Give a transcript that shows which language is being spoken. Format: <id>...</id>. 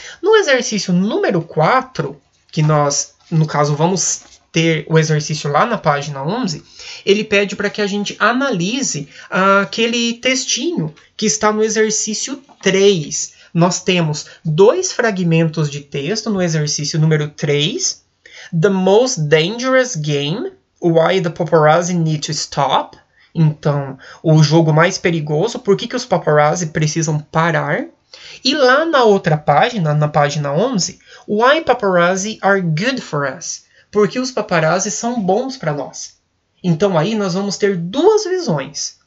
<pt>No exercício número 4, que nós, no caso, vamos ter o exercício lá na página 11, ele pede para que a gente analise aquele textinho que está no exercício 3. Nós temos 2 fragmentos de texto no exercício número 3.</pt> <en>The most dangerous game, why the paparazzi need to stop.</en> <pt>Então, o jogo mais perigoso, por que os paparazzi precisam parar? E lá na outra página, na página 11,</pt> <en>why paparazzi are good for us.</en> <pt>Porque os paparazzi são bons para nós. Então aí nós vamos ter 2 visões.</pt>